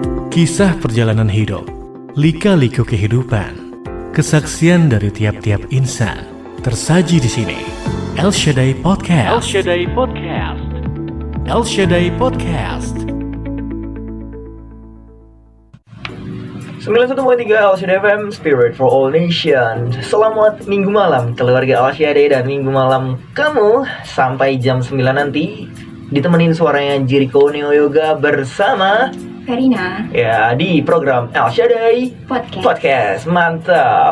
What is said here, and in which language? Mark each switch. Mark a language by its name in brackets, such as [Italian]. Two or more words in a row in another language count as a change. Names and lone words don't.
[Indonesian] Kisah perjalanan hidup, lika-liku kehidupan, kesaksian dari tiap-tiap insan tersaji di sini. El Shaddai Podcast. El Shaddai Podcast. El Shaddai Podcast. 91.3 Al Shaddai FM, [English] Spirit for All Nations. [Indonesian] Selamat minggu malam keluarga Al Shaddai dan minggu malam kamu. Sampai jam 9 nanti ditemenin suaranya Jericho Neo Yoga bersama Karina ya di program Al Shaddai Podcast. Mantap.